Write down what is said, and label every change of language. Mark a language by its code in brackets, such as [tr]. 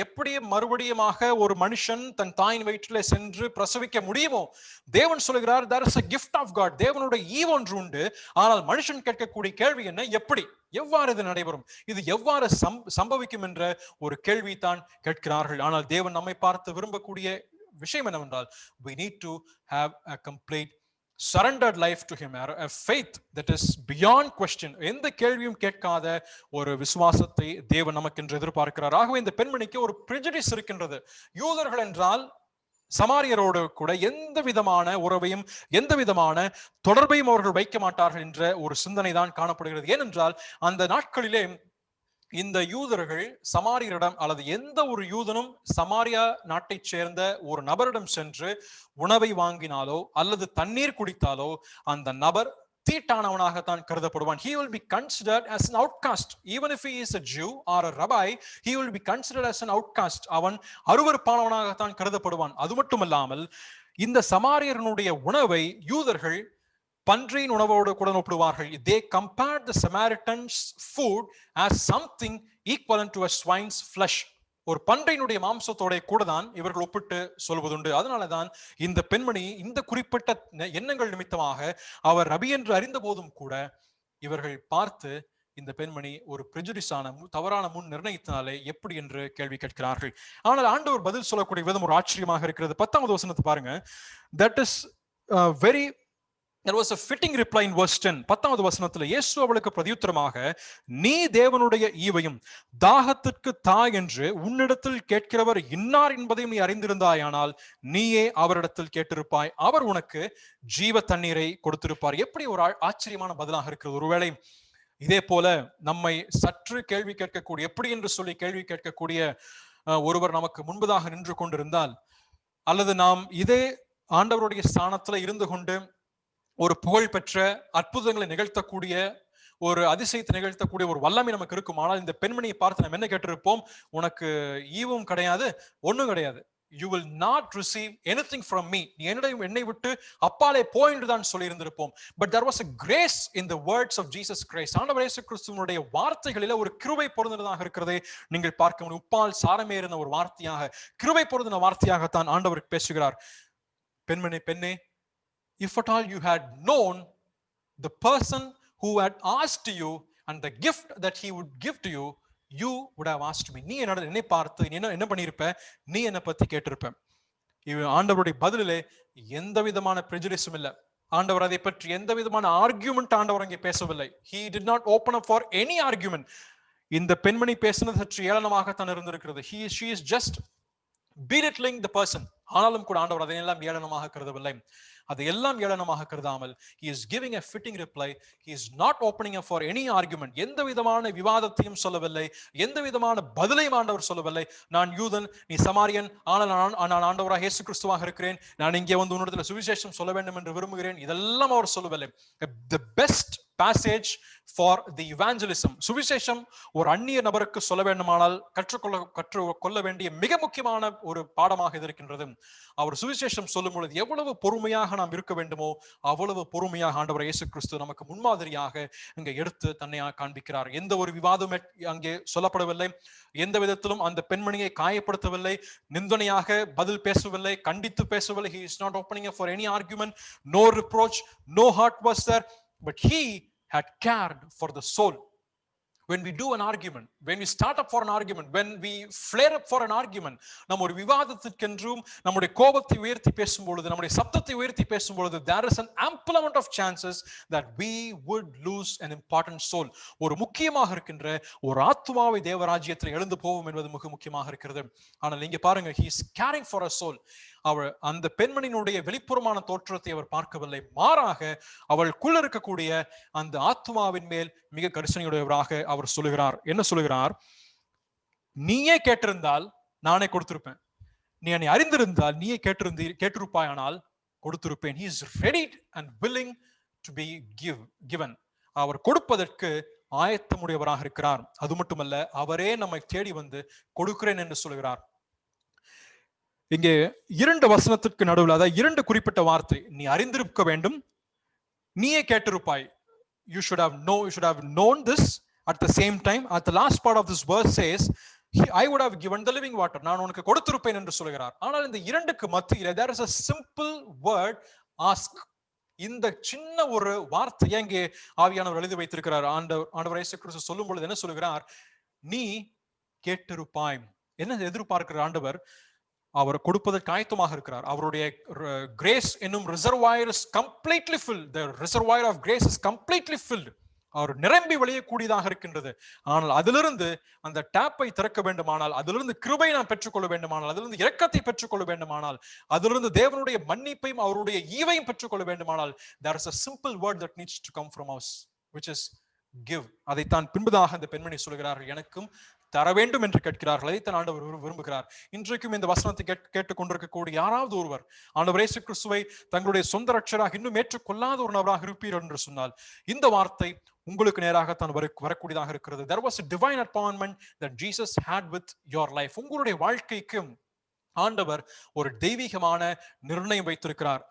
[ta] எப்படி மறுபடியுமாக ஒரு மனுஷன் தன் தாயின் வயிற்றிலே சென்று பிரசவிக்க முடியுமோ? தேவன் சொல்கிறார், [en] there is a gift of God. [ta] தேவனுடைய ஈவு ஒன்று உண்டு. ஆனால் மனுஷன் கேட்கக்கூடிய கேள்வி என்ன? எப்படி, எவ்வாறு இது நடைபெறும், இது எவ்வாறு சம்பவிக்கும் என்ற ஒரு கேள்வி தான் கேட்கிறார்கள். ஆனால் தேவன் நம்மை பார்த்து விரும்பக்கூடிய விஷயம் என்னவென்றால், [en] we need to have a complete surrendered life to him, a faith that is beyond question. [ta] எந்த கேள்வியும் கேட்காத ஒரு விசுவாசத்தை தேவன் நமக்கு என்று எதிர்பார்க்கிறார். ஆகவே இந்த பெண்மணிக்கு ஒரு prejudice இருக்கின்றது. யூதர்கள் என்றால் சமாரியரோடு கூட எந்த விதமான உறவையும் எந்த விதமான தொடர்பையும் அவர்கள் வைக்க மாட்டார்கள் என்ற ஒரு சிந்தனை தான் காணப்படுகிறது. ஏனென்றால் அந்த நாட்களிலே இந்த யூதர்கள் சமாரியரிடம், அல்லது எந்த ஒரு யூதனும் சமாரியா நாட்டை சேர்ந்த ஒரு நபரிடம் சென்று உணவை வாங்கினாலோ அல்லது தண்ணீர் குடித்தாலோ அந்த நபர் தீட்டானவனாகத்தான் கருதப்படுவான். [en] He will be considered as an outcast. Even if he is a Jew or a rabbi, he will be considered as an outcast. [ta] அவன் அருவருப்பானவனாகத்தான் கருதப்படுவான். அது மட்டுமல்லாமல் இந்த சமாரியனுடைய உணவை யூதர்கள் பன்றியின் உணவோடு கூட ஒப்பிடுவார்கள். [en] They compared the Samaritans' food as something equivalent to a swine's flesh. [ta] ஒரு பன்றியினுடைய மாம்சத்தோட கூட தான் இவர்கள் ஒப்பிட்டு சொல்வதுண்டு. அதனாலதான் இந்த பெண்மணி இந்த குறிப்பிட்ட எண்ணங்கள் நிமித்தமாக அவர் ரபி என்று அறிந்த போதும் கூட இவர்கள் பார்த்து இந்த பெண்மணி ஒரு பிரெஜுடிஸான தவறான முன் நிர்ணயித்தாலே எப்படி என்று கேள்வி கேட்கிறார்கள். ஆனால் ஆண்டவர் பதில் சொல்லக்கூடிய விதம் ஒரு ஆச்சரியமாக இருக்கிறது. 10வது வசனத்தை பாருங்க. [en] That is very There was a fitting reply in verse 10. [ta] 10வது வசனத்தில் இயேசு அவளுக்கு பிரதியுத்தரமாக, நீ தேவனுடைய ஈவையும் தாகத்திற்கு தா என்று உன்னிடத்தில் கேட்கிறவர் இன்னார் என்பதையும் நீ அறிந்திருந்தாயானால் நீயே அவரிடத்தில் கேட்டிருப்பாய், அவர் உனக்கு ஜீவ தண்ணீரை கொடுத்திருப்பார். எப்படி ஒரு ஆச்சரியமான பதிலாக இருக்கிறது. ஒருவேளை இதே போல நம்மை சற்று கேள்வி கேட்கக்கூடிய, எப்படி என்று சொல்லி கேள்வி கேட்கக்கூடிய ஒருவர் நமக்கு முன்பதாக நின்று கொண்டிருந்தால், அல்லது நாம் இதே ஆண்டவருடைய ஸ்தானத்துல இருந்து கொண்டு ஒரு புகழ் பெற்ற அற்புதங்களை நிகழ்த்தக்கூடிய ஒரு அதிசயத்தை நிகழ்த்தக்கூடிய ஒரு வல்லமை நமக்கு இருக்கும். ஆனால் இந்த பெண்மணியை பார்த்து நம்ம என்ன கேட்டிருப்போம்? உனக்கு ஈவும் கிடையாது, ஒண்ணும் கிடையாது. [en] You will not receive anything from me. [ta] நீ என்னை விட்டு அப்பாலே போ என்று தான் சொல்லி இருந்திருப்போம். [en] But there was a grace in the words of Jesus Christ. [ta] ஆண்டவர் இயேசு கிறிஸ்துவினுடைய வார்த்தைகளிலே ஒரு கிருபை பொருந்தினதாக இருக்கிறதை நீங்கள் பார்க்க முடியும். உப்பால் சாரமேறின ஒரு வார்த்தையாக, கிருபை பொருந்தின வார்த்தையாகத்தான் ஆண்டவர் பேசுகிறார். பெண்ணே, [en] if at all you had known the person who had asked you and the gift that he would give to you, you would have asked me. [ta] நீ என்னை பார்த்து என்ன பண்ணியிருப்ப? நீ என்னை பத்தி கேட்டிருப்ப. ஆண்டவருடைய பதிலே எந்த விதமான prejudice-ம் இல்லை. ஆண்டவர் அதை பற்றி எந்த விதமான ஆர்கியூமெண்ட் ஆண்டவர் அங்கே பேசவில்லை. [en] He did not open up for any argument. [ta] இந்த பெண்மணி பேசினது சற்று ஏளனமாகத்தான் இருந்திருக்கிறது. [en] She is just belittling the person. [ta] ஆனாலும் கூட ஆண்டவர் அதையெல்லாம் ஏளனமாக கருதவில்லை. அதையெல்லாம் ஏளனமாக கருதாமல் [en] he is giving a fitting reply. He is not opening up for any argument. [ta] எந்த விதமான விவாதத்தையும் சொல்லவில்லை, எந்த விதமான பதிலையும் ஆண்டவர் சொல்லவில்லை. நான் யூதன், நீ சமாரியன், ஆனால் நான் ஆண்டவராக இயேசு கிறிஸ்துவாக இருக்கிறேன், நான் இங்கே வந்து உன்னிடத்தில் சுவிசேஷம் சொல்ல வேண்டும் என்று விரும்புகிறேன், இதெல்லாம் அவர் சொல்லவில்லை. [en] The best passage for the evangelism. [ta] சுவிசேஷம் ஒரு அந்நிய நபருக்கு சொல்ல வேண்டுமானால் கற்றுக்கொள்ள வேண்டிய மிக முக்கியமான ஒரு பாடமாக இருக்கின்றது. அவர் சுவிசேஷம் சொல்லும் பொழுது எவ்வளவு பொறுமையாக நாம் இருக்க வேண்டுமோ அவ்வளவு பொறுமையாக ஆண்டவர் இயேசு கிறிஸ்து நமக்கு முன்மாதிரியாக இங்கே எடுத்து தன்னை காண்பிக்கிறார். எந்த ஒரு விவாதம் அங்கே சொல்லப்படவில்லை, எந்த விதத்திலும் அந்த பெண்மணியை காயப்படுத்தவில்லை, நிந்தனையாக பதில் பேசவில்லை, கண்டித்து பேசவில்லை. [en] He is not opening up for any argument. No reproach, no hurt was there, but he had cared for the soul. When we do an argument, when we start up for an argument, when we flare up for an argument, [ta] நம்ம ஒரு விவாதத்திற்கென்றும் நம்முடைய கோபத்தை உயர்த்தி பேசும் பொழுது, [en] நம்முடைய சப்தத்தை உயர்த்தி பேசும் பொழுது, there is an ample amount of chances that we would lose an important soul. [ta] ஒரு முக்கியமாக இருக்கின்ற ஒரு ஆத்துமாவை தேவராஜ்யத்தில் எழுந்து போவோம் என்பது மிக முக்கியமாக இருக்கிறது. ஆனால் இங்க பாருங்க, [en] he is caring for a soul. [ta] அவள் அந்த பெண்மணியினுடைய வெளிப்புறமான தோற்றத்தை அவர் பார்க்கவில்லை, மாறாக அவளுக்குள்ள இருக்கக்கூடிய அந்த ஆத்மாவின் மேல் மிக கரிசனையுடையவராக அவர் சொல்லுகிறார். என்ன சொல்லுகிறார்? நீயே கேட்டிருந்தால் நானே கொடுத்திருப்பேன், நீ என்னை அறிந்திருந்தால் நீயே கேட்டிருப்பாயானால் கொடுத்திருப்பேன். He is ready and willing to be given. அவர் கொடுப்பதற்கு ஆயத்தமுடையவராக இருக்கிறார். அது மட்டுமல்ல, அவரே நம்மை தேடி வந்து கொடுக்கிறேன் என்று சொல்லுகிறார். இங்கே இரண்டு வசனத்திற்கு நடுவில், அதாவது இரண்டு குறிப்பிட்ட வார்த்தை, நீ அறிந்திருக்க வேண்டும், நீயே கேட்டிருப்பாய். [en] You should have known this. At the same time, at the last part of this verse says, I would have given the living water. [ta] நான் உனக்கு கொடுத்திருப்பேன் என்று சொல்கிறார். ஆனால் இந்த இரண்டுக்கு மத்தியிலே [en] there is a simple word, ask. [ta] இந்த சின்ன ஒரு வார்த்தையை இங்கே ஆவியானவர் எழுதி வைத்திருக்கிறார். ஆண்டவர் இயேசு கிறிஸ்து சொல்லும் பொழுது என்ன சொல்கிறார்? நீ கேட்டிருப்பாய். என்ன எதிர்பார்க்கிற ஆண்டவர்? அவர் கொடுப்பதற்கு ஆயத்தமாக இருக்கிறார். [en] அவருடைய கிரேஸ் என்னும் reservoir is completely filled. The reservoir of grace is completely filled. [ta] அவர் நிரம்பி வழியக்கூடியதாக இருக்கின்றது. ஆனால் அதிலிருந்து அந்த டேப்பை திறக்க வேண்டுமானால், அதிலிருந்து கிருபை நாம் பெற்றுக்கொள்ள வேண்டுமானால், அதிலிருந்து இரக்கத்தை பெற்றுக்கொள்ள வேண்டுமானால், அதிலிருந்து தேவனுடைய மன்னிப்பையும் அவருடைய ஈவையும் பெற்றுக்கொள்ள வேண்டுமானால், [en] there is a simple word that needs to come from us, which is give. [ta] அதைத்தான் பின்பதாக அந்த பெண்மணி சொல்கிறார்கள், எனக்கும் தர வேண்டும் என்று கேட்கிறார்கள். அதைத்தான் ஆண்டவர் விரும்புகிறார். இன்றைக்கும் இந்த வசனத்தை கேட்டுக் கொண்டிருக்கக்கூடிய யாராவது ஒருவர் ஆண்டவர் இயேசு கிறிஸ்துவை தங்களுடைய சொந்த ரட்சகராக இன்னும் ஏற்றுக்கொள்ளாத ஒரு நபராக இருப்பீர்கள் என்று சொன்னால், இந்த வார்த்தை உங்களுக்கு நேராகத்தான் வரக்கூடியதாக இருக்கிறது. [en] There was a divine appointment that Jesus had with your life. [ta] உங்களுடைய வாழ்க்கைக்கும் ஆண்டவர் ஒரு தெய்வீகமான நிர்ணயம் வைத்திருக்கிறார்.